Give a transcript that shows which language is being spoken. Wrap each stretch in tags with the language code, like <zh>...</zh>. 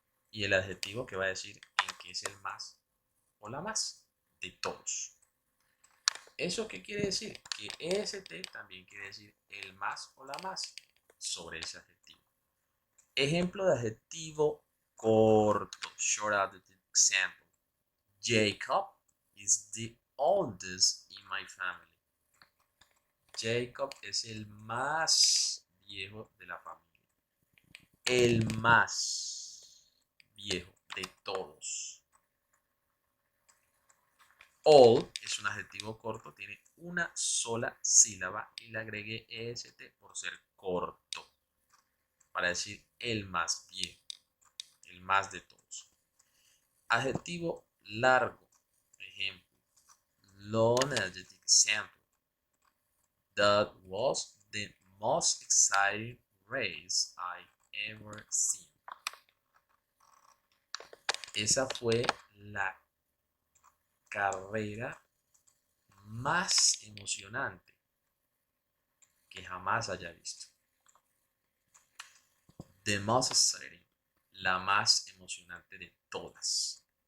<es>Y el adjetivo que va a decir en qué es el más o la más de todos. ¿Eso qué quiere decir? Que est también quiere decir el más o la más sobre ese adjetivo. Ejemplo de adjetivo corto.</es> <en>Short adjective example. Jacob is the oldest in my family.</en> <es>Jacob es el más viejo de la familia. El más viejo de todos. Old es un adjetivo corto, tiene una sola sílaba y le agregué est por ser corto, para decir el más viejo, el más de todos. Adjetivo largo, ejemplo,</es> <en>long adjective example. That was the most exciting race I ever seen.</en> <es>Esa fue la carrera más emocionante que jamás haya visto.</es> <en>The most exciting.</en> <es>La más emocionante de todas.</es>